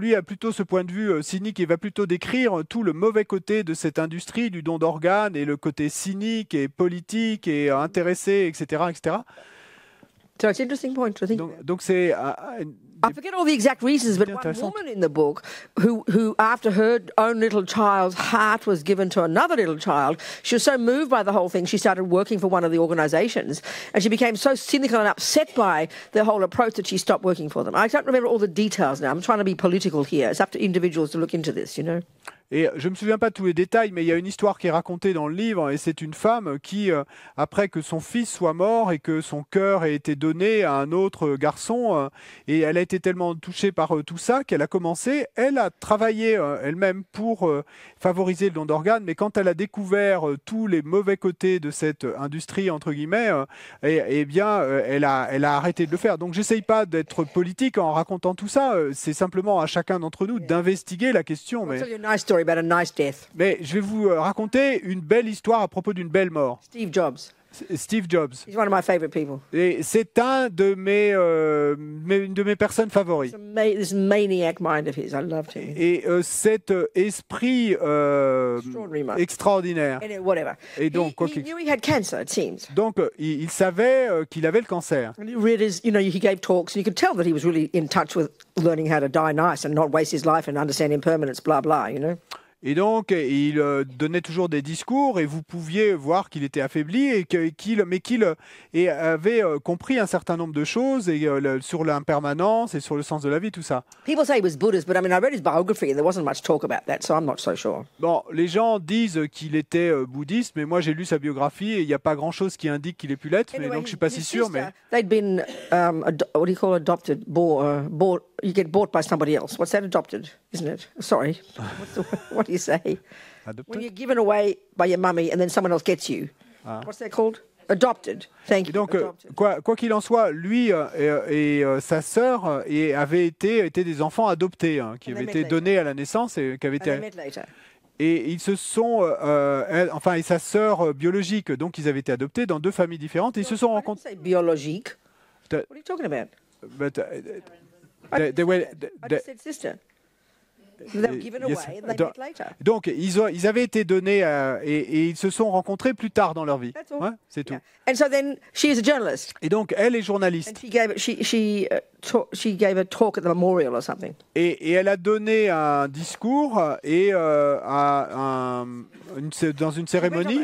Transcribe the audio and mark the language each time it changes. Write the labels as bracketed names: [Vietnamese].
[French] Lui a plutôt ce point de vue cynique et va plutôt décrire tout le mauvais côté de cette industrie du don d'organes et le côté cynique et politique et intéressé, etc., etc. [English] So it's an interesting point to think. [French] Donc c'est. [English] I forget all the exact reasons, but one woman in the book who, after her own little child's heart was given to another little child, she was so moved by the whole thing, she started working for one of the organisations, and she became so cynical and upset by the whole approach that she stopped working for them. I don't remember all the details now. I'm trying to be political here. It's up to individuals to look into this, [French] Et je ne me souviens pas de tous les détails, mais il y a une histoire qui est racontée dans le livre, et c'est une femme qui, après que son fils soit mort et que son cœur ait été donné à un autre garçon, et elle a été tellement touchée par tout ça qu'elle a commencé, elle a travaillé elle-même pour favoriser le don d'organes, mais quand elle a découvert tous les mauvais côtés de cette industrie, entre guillemets, eh bien, elle a arrêté de le faire. Donc j'essaye pas d'être politique en racontant tout ça, c'est simplement à chacun d'entre nous d'investiguer la question. [English] About a nice death. [French] Mais je vais vous raconter une belle histoire à propos d'une belle mort. [English] Steve Jobs. [French] Steve Jobs. [English] He's one of my favorite people. [French] Et c'est une de mes personnes favorites. [English] This maniac mind of his, I loved him. [French] Et cet esprit extraordinaire. [English] Anyway, whatever. [French] Et donc, [English] he knew he had cancer, it seems. [French] Donc, il savait qu'il avait le cancer. [English] And he read his, he gave talks, and you could tell that he was really in touch with learning how to die nice and not waste his life and understand impermanence, blah blah, [French] Et donc, il donnait toujours des discours et vous pouviez voir qu'il était affaibli et qu'il avait compris un certain nombre de choses et, sur l'impermanence et sur le sens de la vie, tout ça. [English] People say he was Buddhist, but I read his biography and there wasn't much talk about that, so I'm not so sure. [French] Bon, les gens disent qu'il était bouddhiste, mais moi j'ai lu sa biographie et il n'y a pas grand-chose qui indique qu'il ait pu l'être, mais donc je suis pas si sûr. Mais [English] they'd been what do you call adopted? Bought. You get bought by somebody else. What's that? Adopted, isn't it? Sorry. What do you say? Adopted? When you're given away by your mummy and then someone else gets you. What's that called? Adopted. Thank you. [French] Et donc, quoi qu'il en soit, lui et sa sœur avaient été des enfants adoptés, qui avaient été donnés à la naissance et qui avaient été. Et ils se sont, et sa sœur biologique, donc ils avaient été adoptés dans deux familles différentes. Et ils se sont rencontrés. Biologique. [English] What are you talking about? I just said sister. They were given away and they met later. [French] Donc, ils avaient été donnés et ils se sont rencontrés plus tard dans leur vie. Ouais, c'est tout. [English] And so then she is a journalist. [French] Et donc, elle est journaliste. [English] And she gave a talk at the memorial or something. [French] Et elle a donné un discours et dans une cérémonie.